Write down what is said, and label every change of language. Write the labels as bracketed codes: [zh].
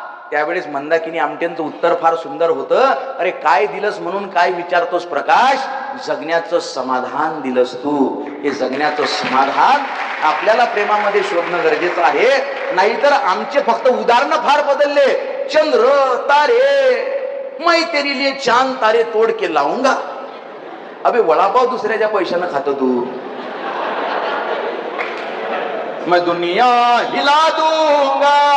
[mr] त्यावेळेस मंदाकिनी आमटेंचं उत्तर फार सुंदर होतं. अरे काय दिलंस म्हणून काय विचारतोस प्रकाश? जगण्याचं समाधान दिलंस तू. हे जगण्याचं समाधान आपल्याला प्रेमामध्ये शोधणं गरजेचं आहे. नाहीतर आमचे फक्त उदाहरणं फार बदलले. [hi] चंद्र तारे मैं तेरे लिए चांद तारे तोड के लाऊंगा. [mr] अबे वडापाव दुसऱ्याच्या पैशानं खातो तू. [hi] मैं दुनिया हिला दूंगा.